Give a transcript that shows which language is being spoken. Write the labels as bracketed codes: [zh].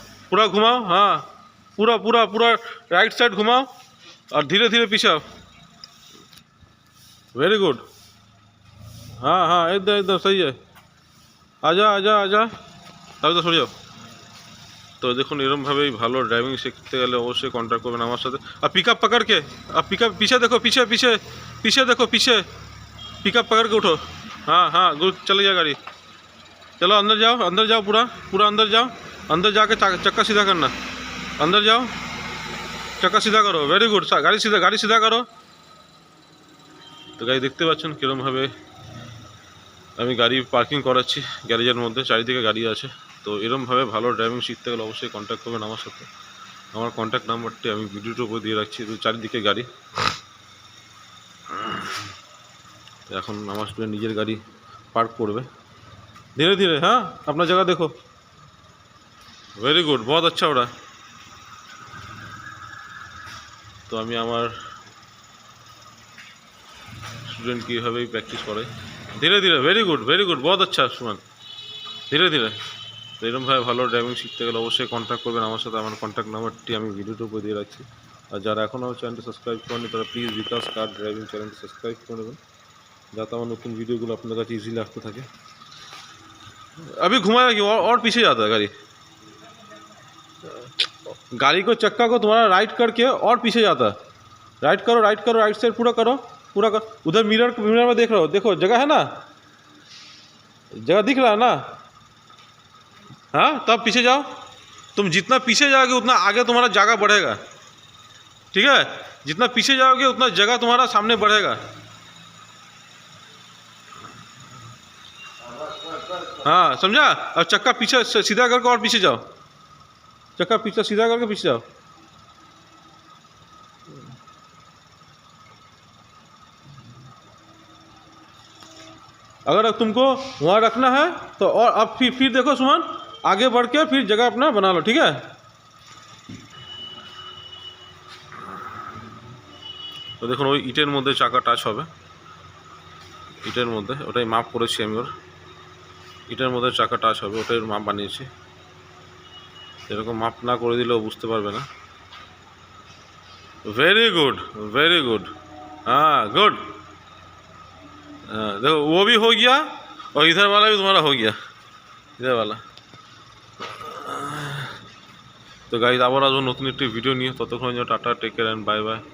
[hi] पूरा घुमाओ, हाँ पूरा पूरा पूरा राइट साइड घुमाओ और धीरे धीरे पीछे आओ। वेरी गुड, हाँ हाँ एकदम एकदम सही है। आजा आजा आजा, तब तो सो जाओ। तो देखो [bn] एरमভাবেই ভালো ড্রাইভিং শিখতে গেলে অবশ্যই কন্ট্যাক্ট করবেন আমার সাথে। [hi] আর पिकअप पकड़ के, अब पिकअप पीछे देखो, पीछे पीछे पीछे देखो, पीछे पिकअप पकड़ के उठो। हाँ हाँ गुड, चले जाओ गाड़ी। चलो अंदर जाओ, अंदर जाओ, पूरा पूरा अंदर जाओ। अंदर जाके चक्का सीधा करना, अंदर जाओ, चक्का सीधा करो। वेरी गुड, गाड़ी सीधा करो। [bn] তো গাড়ি দেখতে পাচ্ছেন কীরমভাবে আমি গাড়ি পার্কিং করাচ্ছি গ্যারেজের মধ্যে, চারিদিকে গাড়ি আছে। তো এরমভাবে ভালো ড্রাইভিং শিখতে গেলে অবশ্যই কন্ট্যাক্ট করবেন আমার সাথে। আমার কন্ট্যাক্ট নাম্বারটি আমি ভিডিওর উপর দিয়ে রাখছি। তো চারিদিকে গাড়ি। তো এখন আমার স্টুডেন্ট নিজের গাড়ি পার্ক করবে धीरे धीरे। [hi] हाँ अपना जगह देखो। वेरी गुड, बहुत अच्छा हो रहा है। [bn] तो আমি আমার স্টুডেন্ট কীভাবেই প্র্যাকটিস করে ধীরে ধীরে। ভেরি গুড, ভেরি গুড, [hi] बहुत अच्छा [bn] সুমন, ধীরে ধীরে। তো এরকমভাবে ভালো ড্রাইভিং শিখতে গেলে অবশ্যই কন্ট্যাক্ট করবেন আমার সাথে। আমার কন্ট্যাক্ট নাম্বারটি আমি ভিডিওর উপর দিয়ে রাখছি। আর যারা এখনও আমার চ্যানেলটি সাবস্ক্রাইব করেনি তারা প্লিজ বিকাশ কার ড্রাইভিং চ্যানেলটি সাবস্ক্রাইব করে নেবেন, যাতে আমার নতুন ভিডিওগুলো আপনার কাছে ইজিলি আসতে থাকে। [hi] अभी घुमाएगा कि और पीछे जाता है गाड़ी। गाड़ी को चक्का को तुम्हारा राइट करके और पीछे जाता है। राइट करो, राइट करो, राइट साइड पूरा करो, पूरा करो। उधर मिरर में देख रहे हो, देखो जगह है ना, जगह दिख रहा है ना। हाँ तब पीछे जाओ। तुम जितना पीछे जाओगे उतना आगे तुम्हारा जगह बढ़ेगा, ठीक है। जितना पीछे जाओगे उतना जगह तुम्हारा सामने बढ़ेगा। हाँ समझा। अब चक्का पीछे सीधा करके और पीछे जाओ, चक्का पीछे सीधा करके पीछे जाओ। अगर तुमको वहाँ रखना है तो और अब फिर देखो सुमन, आगे बढ़ के फिर जगह अपना बना लो, ठीक है। तो देखो [bn] ওই ইটের মধ্যে চাকা টাচ হবে, ইটের মধ্যে ওটাই মাপ করেছি আমি। ওর ইটের মধ্যে চাকা টাচ হবে, ওটাই মাপ বানিয়েছি। এরকম মাপ না করে দিলেও বুঝতে পারবে না। [hi] वेरी गुड, वेरी गुड, हाँ गुड। देखो वो भी हो गया और इधर वाला भी तुम्हारा हो गया, इधर वाला। [bn] তো গাইজ আবার আসবো নতুন একটি ভিডিও নিয়ে। ততক্ষণ tata, take care and bye bye.